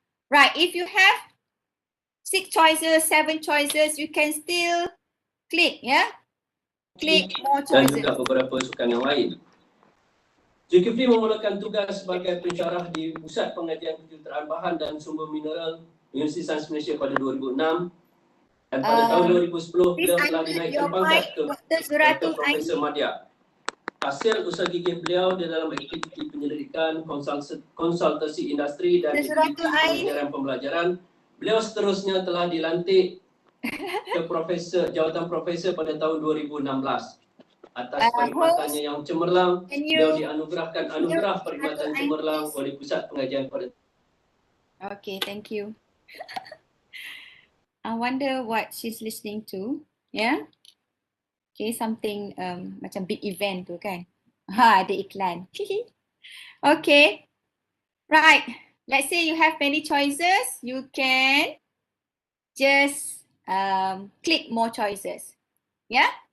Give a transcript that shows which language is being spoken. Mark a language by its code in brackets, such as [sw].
[en] Right, if you have 6 choices, 7 choices, you can still click, ya. Click more choices. [ms] Dan juga beberapa sukan yang lain. Zulkifli memulakan tugas sebagai pensyarah di Pusat Pengajian Kejuruteraan Bahan dan Sumber Mineral Universiti Sains Malaysia pada 2006 dan pada tahun 2010 beliau telah dinaikkan pangkat ke Dr. Profesor Madya. Hasil usaha gigih beliau di dalam aktiviti penyelidikan, konsultasi industri dan aktiviti pengajaran pembelajaran, beliau seterusnya telah dilantik ke jawatan profesor pada tahun 2016. Atas perkhidmatannya yang cemerlang, beliau dianugerahkan anugerah perkhidmatan cemerlang oleh Pusat Pengajian pada. [en] Okay, thank you. I wonder what she's listening to. Yeah. Okay, something macam big event tu kan. Ha, [ms] ada iklan. [en] Okay. Right. Let's say you have many choices. You can just click more choices. Yeah.